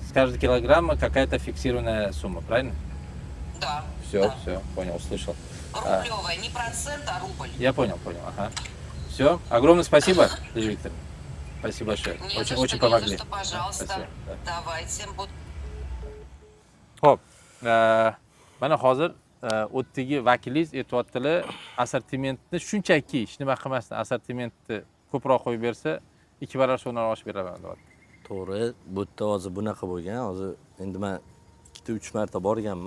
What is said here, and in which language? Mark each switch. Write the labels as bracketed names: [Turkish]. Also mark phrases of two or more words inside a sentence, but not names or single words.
[Russian] С каждого килограмма какая-то фиксированная сумма, правильно? Да. Все, понял, услышал. Рублевая, не процент, а рубль. Я понял. Все, огромное спасибо, Лилия Викторовна. Спасибо большое. Очень помогли. Пожалуйста, Спасибо. давайте. [Uzbek] Xo'p, mana hozir o'tdagi vakilingiz aytyaptilar, assortimentni shunchaki hech nima qilmasdan assortimentni ko'proq qo'yib bersa, 2 barobar so'mdan oshib beraman deyapti. To'g'ri, bu yerda hozir bunaqa bo'lgan. Hozir endi men 2-3 marta borganman.